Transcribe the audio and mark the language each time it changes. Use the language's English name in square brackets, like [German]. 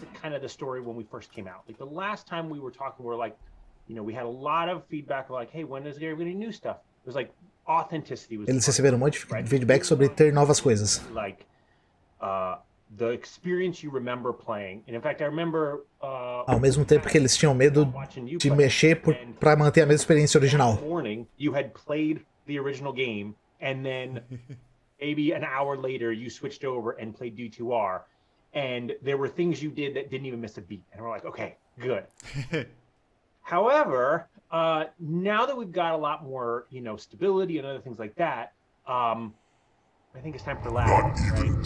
[English] wasn't kind of the story when we first came out. Like the last time we were talking, we were like, we had a lot of feedback like, hey, when is there going to be new stuff? It was like authenticity was. [Portuguese] Eles receberam um monte de feedback sobre ter novas coisas. [English] Like the experience you remember playing. And in fact, I remember [Portuguese] Ao mesmo tempo que eles tinham medo de mexer para manter a mesma experiência original. [English] Morning, you had played the original game, and then maybe an hour later, you switched over and played D2R, and there were things you did that didn't even miss a beat. And we're like, okay, good. However, now that we've got a lot more, stability and other things like that, I think it's time for ladder, right?